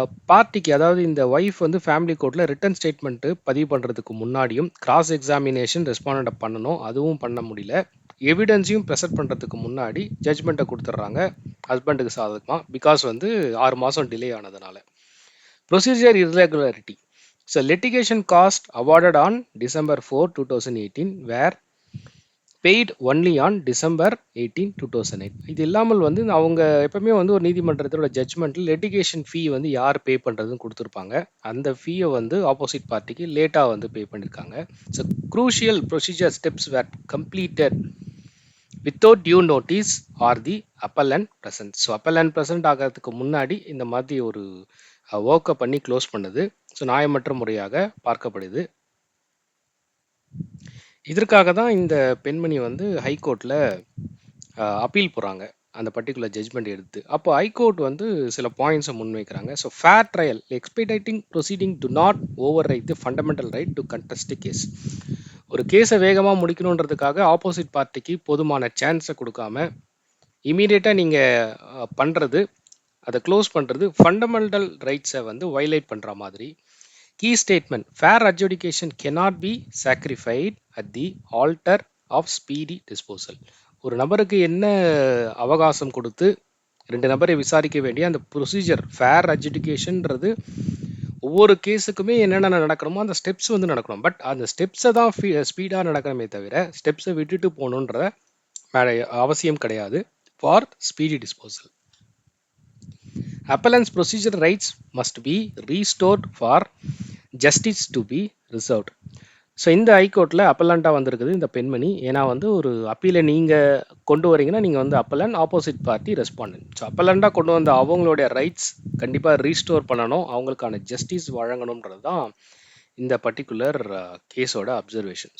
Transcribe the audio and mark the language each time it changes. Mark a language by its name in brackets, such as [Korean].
[Tamil] பார்ட்டிக்கு, அதாவது இந்த ஒய்ஃப் ஃபேமிலி கோர்ட்டில் ரிட்டன் ஸ்டேட்மெண்ட்டு பதிவு பண்ணுறதுக்கு முன்னாடியும் கிராஸ் எக்ஸாமினேஷன் ரெஸ்பாண்டண்ட்டை பண்ணணும், அதுவும் பண்ண முடியல. எவிடன்ஸையும் ப்ரெசென்ட் பண்ணுறதுக்கு முன்னாடி ஜட்ஜ்மெண்ட்டை கொடுத்துட்றாங்க ஹஸ்பண்டுக்கு சாதகமாக, பிகாஸ் 6 மாதம் டிலே ஆனதுனால. [English] Procedure irregularity. So litigation cost awarded on December 4, 2018 were paid only on December 18, 2008. [Tamil] இது இல்லாமல் வந்து அவங்க எப்பவுமே வந்து ஒரு நீதிமன்றத்தோட ஜட்ஜ்மெண்ட்டில் லிட்டிகேஷன் ஃபீ வந்து யார் பே பண்ணுறதுன்னு கொடுத்துருப்பாங்க. அந்த ஃபீயை வந்து ஆப்போசிட் பார்ட்டிக்கு லேட்டாக வந்து பே பண்ணியிருக்காங்க. [English] So crucial procedure steps were completed without due notice or the appellant present. [Tamil] ஸோ அப்பலன் ப்ரெசன்ட் ஆகிறதுக்கு முன்னாடி இந்த மாதிரி ஒரு ஒர்க்கை பண்ணி க்ளோஸ் பண்ணுது. ஸோ நியாயமற்ற முறையாக பார்க்கப்படுது. இதற்காக தான் இந்த பெண்மணி வந்து ஹைகோர்ட்டில் அப்பீல் போகிறாங்க அந்த பர்டிகுலர் ஜட்ஜ்மெண்ட் எடுத்து. அப்போ ஹைகோர்ட் வந்து சில பாயிண்ட்ஸை முன்வைக்கிறாங்க. So [English] Fair trial expediting proceeding to not over right the fundamental right to contest case. [Tamil] ஒரு கேஸை வேகமாக முடிக்கணுன்றதுக்காக ஆப்போசிட் பார்ட்டிக்கு போதுமான சான்ஸை கொடுக்காம இமீடியட்டாக நீங்கள் பண்ணுறது, அதை க்ளோஸ் பண்ணுறது ஃபண்டமெண்டல் ரைட்ஸை வந்து வயலேட் பண்ணுற மாதிரி. [English] Key statement: fair adjudication cannot be sacrificed at the altar of speedy disposal. [Tamil] ஒரு நபருக்கு என்ன அவகாசம் கொடுத்து 2 நபரை விசாரிக்க வேண்டிய அந்த ப்ரொசீஜர் ஃபேர் அட்ஜுடிகேஷன்ன்றது ஒவ்வொரு கேஸுக்குமே என்னென்ன நடக்கணுமோ அந்த ஸ்டெப்ஸ் வந்து நடக்கணும். பட் அந்த ஸ்டெப்ஸை தான் ஸ்பீடாக நடக்கணுமே தவிர ஸ்டெப்ஸை விட்டுட்டு போகணுன்ற அவசியம் கிடையாது for speedy disposal. [English] Appellant's procedure rights must be restored for justice to be reserved. [Tamil] So இந்த ஹைகோர்ட்டில் அப்பலண்ட்டாக வந்திருக்குது இந்த பெண்மணி. ஏன்னா வந்து ஒரு அப்பீலை நீங்கள் கொண்டு வரீங்கன்னா நீங்கள் வந்து அப்பலன், ஆப்போசிட் பார்ட்டி ரெஸ்பாண்டன்ட். ஸோ அப்பலண்ட்டாக கொண்டு வந்த அவங்களுடைய ரைட்ஸ் கண்டிப்பாக ரீஸ்டோர் பண்ணணும், அவங்களுக்கான ஜஸ்டிஸ் வழங்கணுன்றது தான் இந்த பர்டிகுலர் கேஸோட அப்சர்வேஷன்.